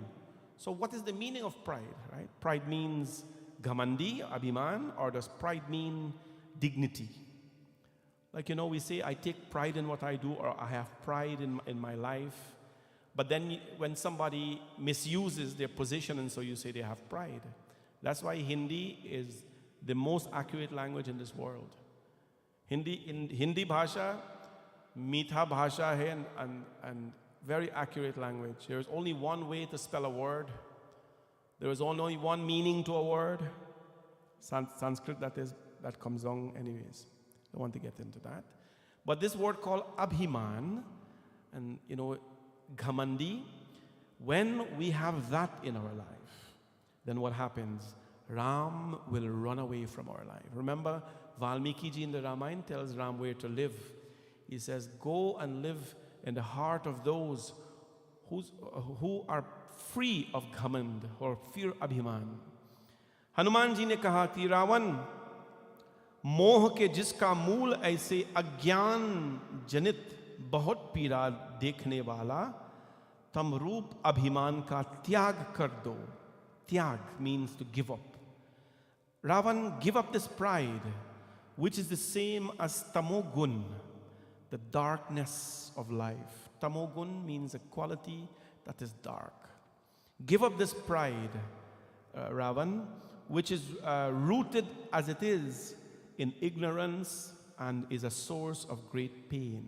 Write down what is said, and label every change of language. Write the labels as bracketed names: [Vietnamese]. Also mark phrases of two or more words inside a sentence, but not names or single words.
[English] So what is the meaning of pride, right? Pride means ghamandi, abhiman, or does pride mean dignity? Like, we say, I take pride in what I do, or I have pride in my life. But then when somebody misuses their position, and so you say they have pride. That's why Hindi is the most accurate language in this world. [Hindi] हिंदी भाषा, मीठा भाषा है, [English] and very accurate language. There is only one way to spell a word. There is only one meaning to a word. Sanskrit, that comes on anyways. Don't want to get into that. But this word called abhiman, and ghamandi, when we have that in our life, then what happens? Ram will run away from our life. Remember, Valmiki ji in the Ramayana tells Ram where to live. He says, go and live in the heart of those who are free of ghamand or fear abhiman. [Hindi] हनुमान जी ने कहा कि रावण मोह के जिसका मूल ऐसे अज्ञान जनित बहुत पीड़ा देखने वाला, तम रूप अभिमान का त्याग कर दो. [English] Tyag means to give up. Ravan, give up this pride, which is the same as tamogun, the darkness of life. Tamogun means a quality that is dark. Give up this pride, Ravan, which is rooted as it is in ignorance and is a source of great pain.